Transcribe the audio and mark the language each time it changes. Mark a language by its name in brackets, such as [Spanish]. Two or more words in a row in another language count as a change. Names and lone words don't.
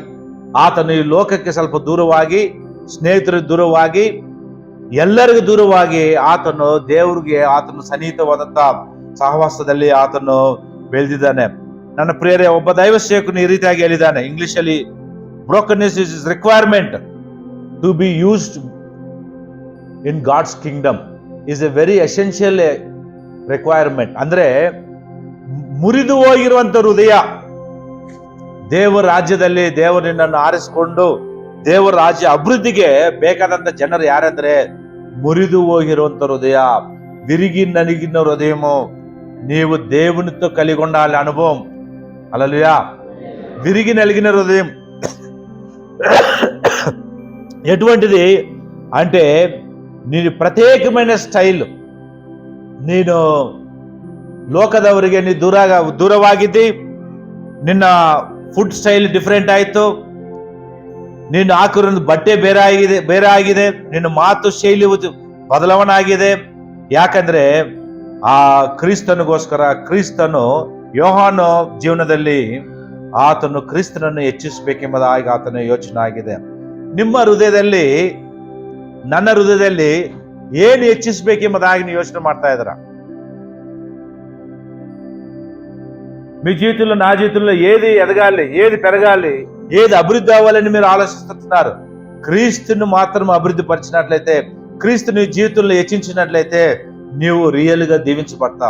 [Kannada] ಆತನು ಈ ಲೋಕಕ್ಕೆ ಸ್ವಲ್ಪ ದೂರವಾಗಿ, ಸ್ನೇಹಿತರಿಗೆ ದೂರವಾಗಿ, ಎಲ್ಲರಿಗೂ ದೂರವಾಗಿ ಆತನು ದೇವರಿಗೆ ಆತನು ಸನ್ನಿಹಿತವಾದಂತ ಸಹವಾಸದಲ್ಲಿ ಆತನು ಬೆಳೆದಿದ್ದಾನೆ. ನನ್ನ ಪ್ರಿಯರೇ, ಒಬ್ಬ ದೈವ ಸೇವಕನು ಈ ರೀತಿಯಾಗಿ ಹೇಳಿದ್ದಾನೆ ಇಂಗ್ಲಿಷ್ ಅಲ್ಲಿ, [English] Brokenness is requirement to be used in God's kingdom. Is a very essential requirement. [Kannada] ಅಂದ್ರೆ ಮುರಿದು ಹೋಗಿರುವಂತ ಹೃದಯ, ದೇವರ ರಾಜ್ಯದಲ್ಲಿ ದೇವರು ನಿನ್ನನ್ನು ಆರಿಸಿಕೊಂಡು ದೇವರ ರಾಜ್ಯ ಅಭಿವೃದ್ಧಿಗೆ ಬೇಕಾದಂತ ಜನರು ಯಾರಂದ್ರೆ ಮುರಿದು ಹೋಗಿರುವಂತ ಹೃದಯ, [Telugu] విరిగి నలిగిన హృదయము, నీవు దేవునితో కలిగి ఉండాలి అనుభవం. హల్లెలూయా. విరిగి నలిగిన హృదయం ఎటువంటిది అంటే [Kannada] ನೀನು ಪ್ರತ್ಯೇಕమైన ಸ್ಟೈಲ್, ನೀನು ಲೋಕದವರಿಗೆ ನೀ ದೂರವಾಗಿದ್ದಿ, ನಿನ್ನ [English] food style different [Kannada] ಆಯಿತು, ನೀನು ಹಾಕಿರೋ ಬಟ್ಟೆ ಬೇರೆ ಆಗಿದೆ, ನಿನ್ನ ಮಾತು ಶೈಲಿ ಬದಲಾವಣೆ ಆಗಿದೆ. ಯಾಕಂದ್ರೆ ಆ ಕ್ರಿಸ್ತನಿಗೋಸ್ಕರ ಕ್ರಿಸ್ತನು ಯೋಹಾನ ಜೀವನದಲ್ಲಿ ಆತನು ಕ್ರಿಸ್ತನನ್ನು ಹೆಚ್ಚಿಸಬೇಕೆಂಬುದಾಗಿ ಆತನ ಯೋಚನೆ ಆಗಿದೆ. ನಿಮ್ಮ ಹೃದಯದಲ್ಲಿ, ನನ್ನ ಹೃದಯದಲ್ಲಿ ಏನು ಹೆಚ್ಚಿಸಬೇಕೆಂಬುದಾಗಿ ನೀವು ಯೋಚನೆ ಮಾಡ್ತಾ ఇద్దరా? [Telugu] మీ జీవితంలో నా జీవితంలో ఏది ఎదగాలి, ఏది పెరగాలి, ఏది అభివృద్ధి అవ్వాలని మీరు ఆలోచిస్తున్నారు. క్రీస్తుని మాత్రం అభివృద్ధి పరిచినట్లయితే, క్రీస్తు నీ జీవితంలో హెచ్చించినట్లయితే నీవు రియల్ గా దీవించబడతావు.